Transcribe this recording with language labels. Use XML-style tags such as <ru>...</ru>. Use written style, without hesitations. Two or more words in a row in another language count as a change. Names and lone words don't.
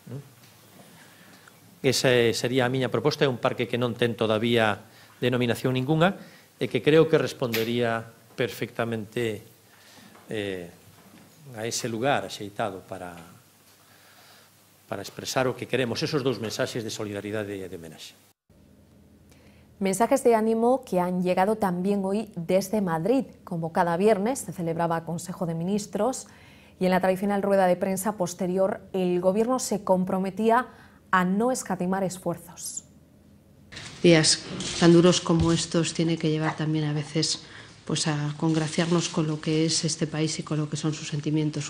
<gl>Esa sería a miña proposta, é un parque que non ten todavía denominación ninguna e que creo que respondería perfectamente a ese lugar axeitado para expresar o que queremos, esos dous mensaxes de solidaridade e de homenaxe.</gl> <es>Mensajes de ánimo que han llegado también hoy desde Madrid. Como cada viernes se celebraba Consejo de Ministros y en la tradicional rueda de prensa posterior el Gobierno se comprometía a no escatimar esfuerzos. Días tan duros como estos tiene que llevar también a veces pues a congraciarnos con lo que es este país y con lo que son sus sentimientos.</es>